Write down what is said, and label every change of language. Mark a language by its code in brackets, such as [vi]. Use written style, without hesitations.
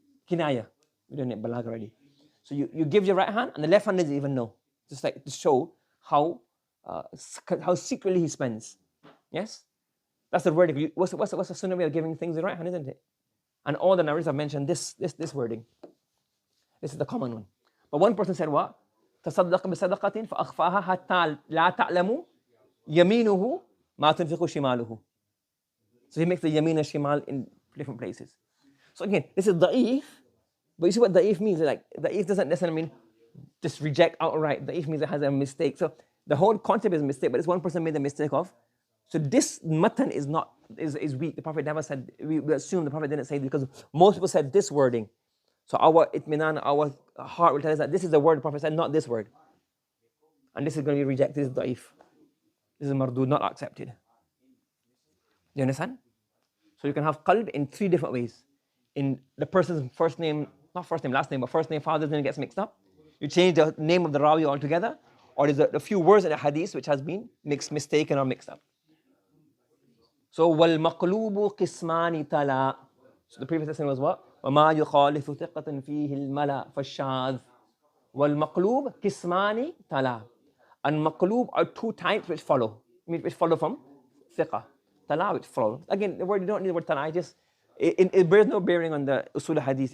[en] Kinaya. We don't need balag already. So you give your right hand, and the left hand doesn't even know. Just like to show how secretly he spends. Yes? That's the wording. What's the sunnah way of giving things the right hand, isn't it? And all the narrators have mentioned this wording. This is the common one. But one person said what? [ar] تصدق بصدقة فأخفاها حتى لا تعلم يمينه ما تنفق شماله. [en] So he makes the yamin and shimal in different places. So again, this is da'if, but you see what da'if means? Like, da'if doesn't necessarily mean just reject outright. Da'if means it has a mistake. So the whole concept is a mistake, but this one person made the mistake of So this mutton is weak. The Prophet never said, we assume the Prophet didn't say it because most people said this wording. So our itminan, our heart will tell us that this is the word the Prophet said, not this word. And this is going to be rejected, this is da'if. This is mardud, not accepted. Do you understand? So you can have qalb in 3 different ways. In the person's first name, not first name, last name, but first name, father's name gets mixed up. You change the name of the rawi altogether, or there's a few words in the hadith which has been mistaken or mixed up. So [ar] وَالْمَقْلُوبُ قِسْمَانِ تَلَا. [en] So the previous lesson was what? [ar] وَمَا يُخَالِفُ ثِقَّةً فِيهِ الْمَلَى فَالشَّاذ. وَالْمَقْلُوبُ قِسْمَانِ تَلَا. [en] And maqloob are 2 types which follow. Which follow from thiqah. Tala which follow. Again, the word, you don't need the word tala. It bears no bearing on the usul hadith.